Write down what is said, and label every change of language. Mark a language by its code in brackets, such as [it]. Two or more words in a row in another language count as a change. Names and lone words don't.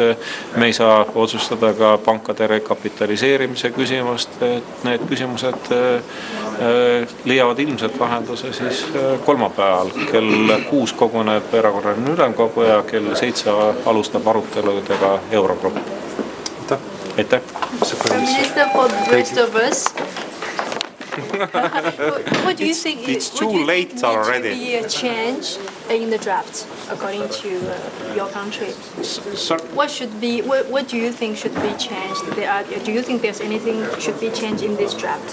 [et] Me ei saa otsustada ka pankade rekapitaliseerimise küsimust. Et need küsimused leiavad ilmselt lahenduse siis kolmapäeval. Kell 6 koguneb erakorraline ülemkogu ja kell 7 alustab aruteludega Eurogrupp. Aitäh. [en] Prime Minister, for the rest of us, what do you think it's too late already. Be a change in the draft according to your country? What do you think should be changed? Do you think there's anything should be changed in this draft?